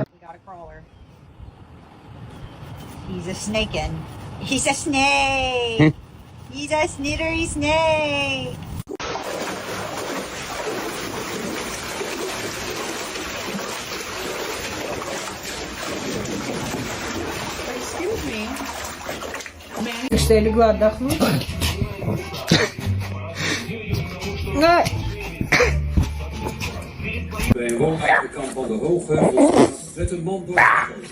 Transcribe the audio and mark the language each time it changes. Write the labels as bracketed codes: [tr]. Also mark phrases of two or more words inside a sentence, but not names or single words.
[en] We got a crawler. He's a snakin'. He's a snake. He's a snittery snake. Excuse me. [ru] Что я легла отдохнуть? [nl] Bij Hoogheidekant van de Hoogheuvel werd een man doodgeschoten.